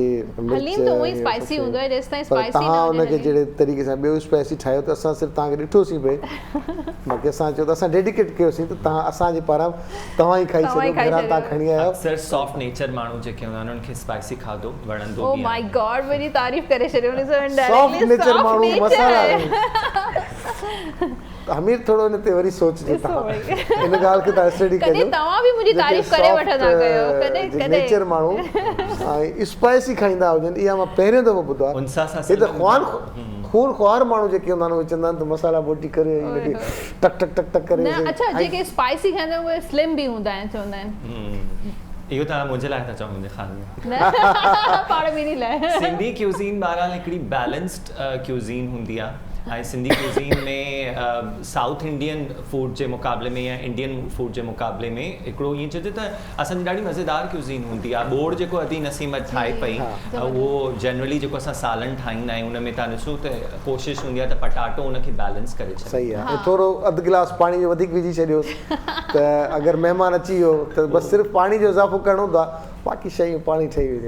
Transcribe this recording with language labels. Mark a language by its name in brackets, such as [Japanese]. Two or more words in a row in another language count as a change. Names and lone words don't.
[Sindhi] हलीम त उहो स्पाइसी हूंदो आहे जेसि ताईं स्पाइसी तव्हां हुनखे जहिड़े तरीक़े सां ॿियो स्पाइसी ठाहियो त असां सिर्फ़ु तव्हांखे ॾिठोसीं पिए बाक़ी असां चयो त असां डेडिकेट कयोसीं त तव्हां असांजे पारां तव्हां ई खाई छॾियो घरां तव्हां खणी आयो अक्सर [English] soft nature [Sindhi] माण्हू जेके हूंदा आहिनि उन्हनि खे स्पाइसी खाधो वणंदो [English] Oh my God [Sindhi] मुंहिंजी तारीफ़ करे छॾियो [English] soft nature [Sindhi] माण्हू मसाला हमीर थोरो हिन ते वरी सोचिजे तव्हां इन ॻाल्हि खे तव्हां स्टडी कजो तव्हां बि मुंहिंजी तारीफ़ करे वठंदा कयो कॾहिं कॾहिं नेचर माण्हू ऐं स्पाइसी खाईंदा हुजनि इहा मां पहिरियों दफ़ो ॿुधो आहे हे त खून ख़्वार माण्हू जेके हूंदा आहिनि उहे चवंदा आहिनि त मसाला बोटी करे हुनखे टक टक टक टक करे अच्छा जेके स्पाइसी खाईंदा आहिनि उहे स्लिम बि हूंदा आहिनि चवंदा आहिनि इहो तव्हां मुंहिंजे लाइ था चओ मुंहिंजे ख़ाली पाण ॿिन्ही लाइ सिंधी क्यूज़ीन बहरहाल हिकिड़ी [English] balanced cuisine [Sindhi] हूंदी आहे ऐं सिंधी क्यूज़ीन में [English] South Indian food [Sindhi] जे मुक़ाबले में या [English] Indian food [Sindhi] जे मुक़ाबले में हिकिड़ो ईअं चइजे त असांजी ॾाढी मज़ेदार क्यूज़ीन हूंदी आहे बोड़ जेको अदी नसीम ठाहे पई उहो जनरली जेको असां सालन ठाहींदा आहियूं उन में तव्हां ॾिसो त कोशिशि हूंदी आहे त पटाटो उनखे बैलेंस करे छॾे सही आहे ऐं थोरो अधु गिलास पाणी जो वधीक विझी छॾियोसि त अगरि महिमान अची वियो त बसि सिर्फ़ु पाणी जो इज़ाफ़ो करिणो हूंदो आहे बाक़ी शयूं पाणी ठही वेंदियूं